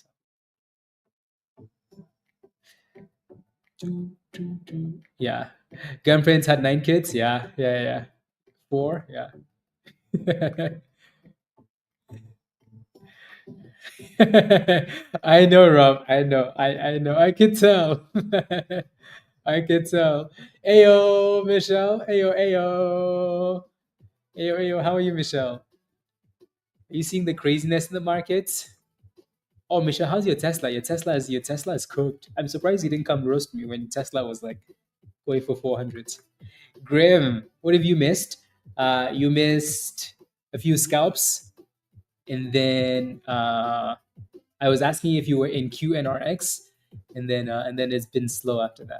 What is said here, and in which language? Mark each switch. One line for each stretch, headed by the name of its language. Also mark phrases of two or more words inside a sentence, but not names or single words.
English: Yeah. Grandparents had 9 kids. Yeah, yeah, yeah. Four. Yeah. I know, Rob. I know. I know. I can tell. I can tell. Ayo, Michelle. Ayo, ayo. Ayo, ayo. How are you, Michelle? Are you seeing the craziness in the markets? Oh, Michelle, how's your Tesla? Your Tesla is cooked. I'm surprised you didn't come roast me when Tesla was like going for 400. Grim, what have you missed? You missed a few scalps, and then I was asking if you were in QNRX, and then it's been slow after that.